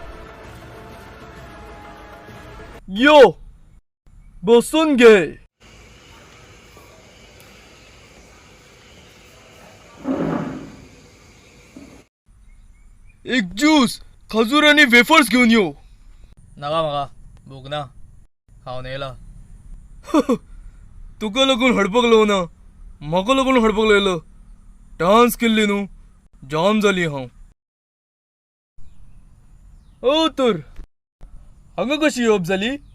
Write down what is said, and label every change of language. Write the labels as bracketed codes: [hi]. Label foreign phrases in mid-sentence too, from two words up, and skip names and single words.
[mr] Yo, बसून घे. एक ज्यूस, खजूर आणि वेफर्स घेऊन येऊ. [kok] नाका म्हाका भूक ना. खावन येयला. तुका लागून हडपक लावना, म्हाका लागून हडपक लायलो. डान्स केल्ली न्हू, जाम जाली हांव. ओ तर हांगा कशी येवप जाली.